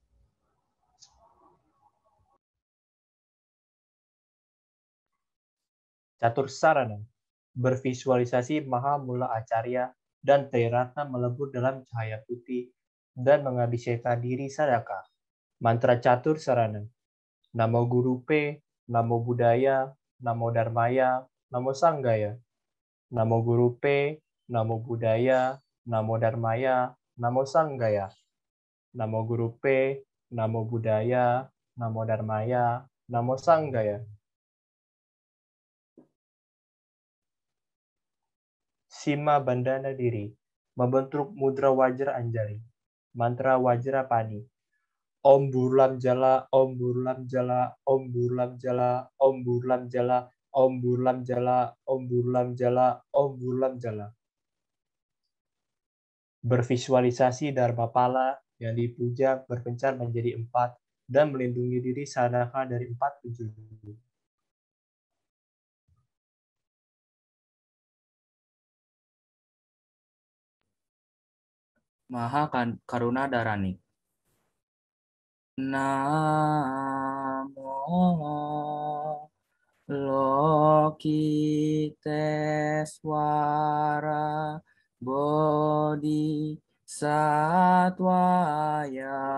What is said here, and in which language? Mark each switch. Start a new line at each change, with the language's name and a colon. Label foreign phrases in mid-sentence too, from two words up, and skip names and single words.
Indonesian: Catur Sarana. Bervisualisasi Mahamula Acarya dan Triratna melebur dalam cahaya putih dan mengabaikan diri sadaka. Mantra Catur Sarana.
Sanskrit: Namo Guru P, Namo Buddhaya, Namo Dharmaya, Namo Sanggaya. Namo Guru P, Namo Buddhaya, Namo Dharmaya, Namo Sanggaya. Namo Guru P, Namo Buddhaya, Namo Dharmaya, Namo Sanggaya.
Indonesian: Sima bandana diri, membentuk mudra Wajra Anjali. Mantra Wajra Padi.
Sanskrit: Om Burlam Jala, Om Burlam Jala, Om Burlam Jala, Om Burlam Jala, Om Burlam Jala, Om Burlam Jala, Om Burlam Jala.
Indonesian: Bervisualisasi Dharmapala yang dipuja berpencar menjadi 4 dan melindungi diri Sanaka dari 4 penjuru. Maha Karuna Darani.
Sanskrit: Namo Lokiteswara Bodhisattvaya.